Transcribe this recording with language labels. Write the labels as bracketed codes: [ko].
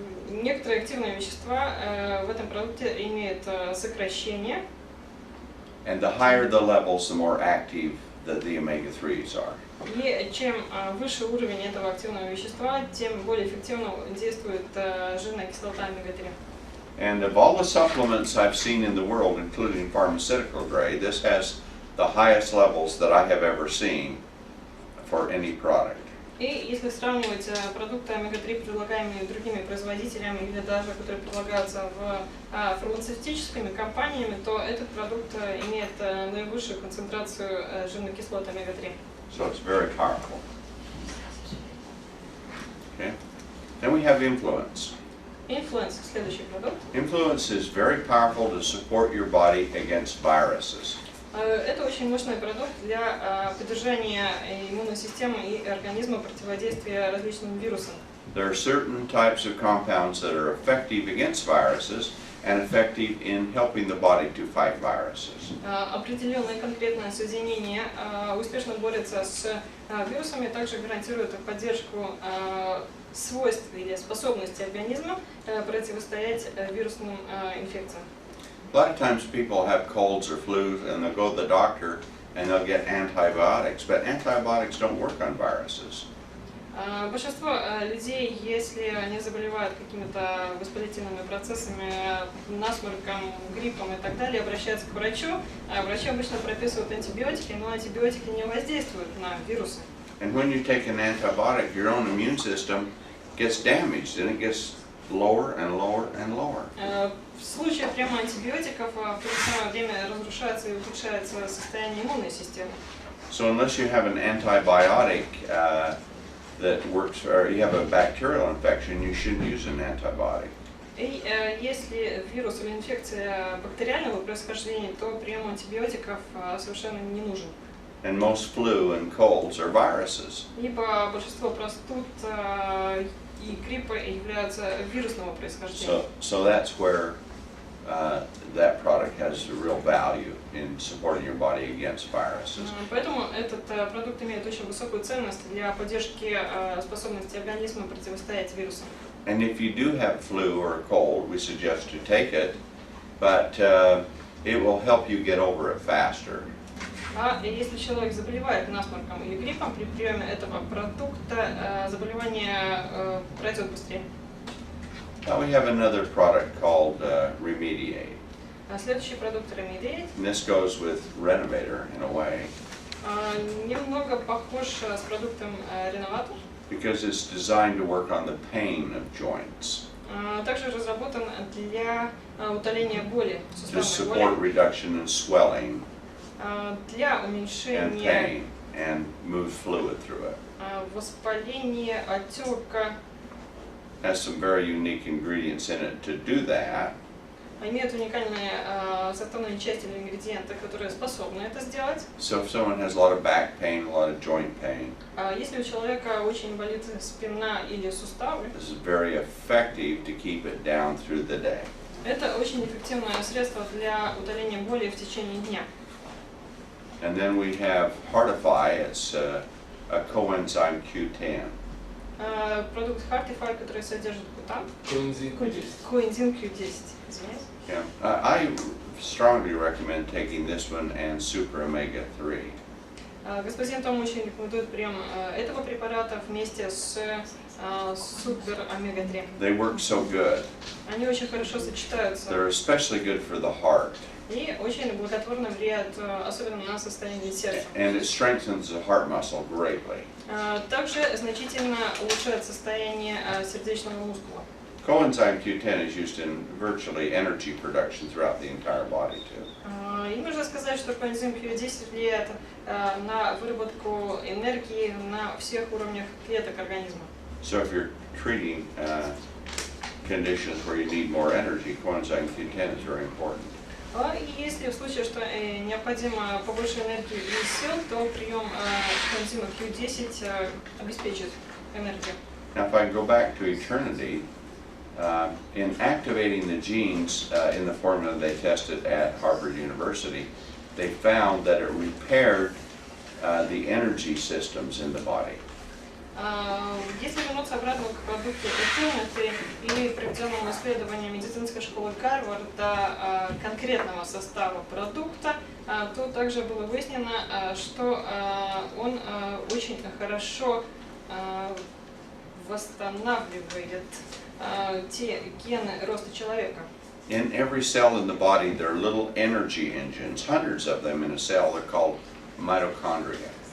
[ru] Некоторые активные вещества в этом продукте имеют сокращение. [en] And the higher the levels, the more active the omega-3s are. [ru] И чем выше уровень этого активного вещества, тем более эффективно действует жирная кислота омега-3. [en] And of all the supplements I've seen in the world, including pharmaceutical grade, this has the highest levels that I have ever seen for any product. [ru] И если сравнивать продукты омега-3, предлагаемые другими производителями или даже которые предлагаются в фармацевтическими компаниями, то этот продукт имеет наивысшую концентрацию жирных кислот омега-3. [en] So it's very powerful. Okay. Then we have influence. [ru] Influence, следующий продукт. [en] Influence is very powerful to support your body against viruses. [ru] Это очень мощный продукт для поддержания иммунной системы и организма, противодействия различным вирусам. [en] There are certain types of compounds that are effective against viruses and effective in helping the body to fight viruses. [ru] Определенное конкретное соединение успешно борется с вирусами, также гарантирует поддержку свойств или способности организма противостоять вирусным инфекциям. [en] A lot of times people have colds or flus and they'll go to the doctor and they'll get antibiotics, but antibiotics don't work on viruses. [ru] Большинство людей, если они заболевают какими-то воспалительными процессами, насморком, гриппом и так далее, обращаются к врачу, а врачи обычно прописывают антибиотики, но антибиотики не воздействуют на вирусы. [en] And when you take an antibiotic, your own immune system gets damaged, and it gets lower and lower and lower. [ru] В случае приема антибиотиков в то же самое время разрушается и ухудшается состояние иммунной системы. [en] So unless you have an antibiotic that works, or you have a bacterial infection, you shouldn't use an antibiotic. [ru] И если вирус или инфекция бактериального происхождения, то прием антибиотиков совершенно не нужен. [en] And most flu and colds are viruses. [ru] Ибо большинство простуд и гриппа являются вирусного происхождения. [en] So that's where that product has a real value in supporting your body against viruses. [ru] Поэтому этот продукт имеет очень высокую ценность для поддержки способности организма противостоять вирусам. [en] And if you do have flu or a cold, we suggest you take it, but it will help you get over it faster. [ru] А если человек заболевает насморком или гриппом, при приеме этого продукта заболевание пройдет быстрее. [en] We have another product called Remediate. [ru] Следующий продукт Remediate. [en] And this goes with Renovator in a way. [ru] Немного похож с продуктом Renovator. [en] Because it's designed to work on the pain of joints. [ru] Также разработан для утоления боли, [en] To support [ru] боли, [en] reduction in swelling [ru] для [en] and [ru] уменьшения [en] pain and move fluid through it. [ru] воспаления, отека. [en] Has some very unique ingredients in it to do that. [ru] Имеют уникальные составные части или ингредиенты, которые способны это сделать. [en] So if someone has a lot of back pain, a lot of joint pain, [ru] Если у человека очень болит спина или суставы, [en] this is very effective to keep it down through the day. [ru] это очень эффективное средство для утоления боли в течение дня. [en] And then we have Heartify, it's a coenzyme Q10. [ru] Продукт Heartify, который содержит кутан. Коэнзим Q10. Коэнзим Q10, извиняюсь. Yeah. [en] I strongly recommend taking this one and Super Omega 3. [ru] Господин Том очень рекомендует прием этого препарата вместе с Супер Омега 3. [en] They work so good. [ru] Они очень хорошо сочетаются [en] They're especially good for the heart. [ru] и очень благотворно влияют, особенно на состояние сердца. [en] And it strengthens the heart muscle greatly. [ru] Также значительно улучшает состояние сердечного мускула. [en] Coenzyme Q10 is used in virtually energy production throughout the entire body too. [ru] И нужно сказать, что коэнзим Q10 влияет на выработку энергии на всех уровнях клеток организма. [en] So if you're treating conditions where you need more energy, coenzyme Q10 is very important. [ru] И если в случае, что необходимо побольше энергии и сил, то прием коэнзима Q10 обеспечит энергию. [en] Now if I go back to eternity, in activating the genes in the formula they tested at Harvard University, they found that it repaired the energy systems in the body. [ru] Если вернуться обратно к продукту Eternity и проведенному исследованию медицинской школы Гарварда конкретного состава продукта, то также было выяснено, что он очень хорошо восстанавливает те гены роста человека. [en] In every cell in the body, there are little energy engines, hundreds of them in a cell. They're called mitochondria.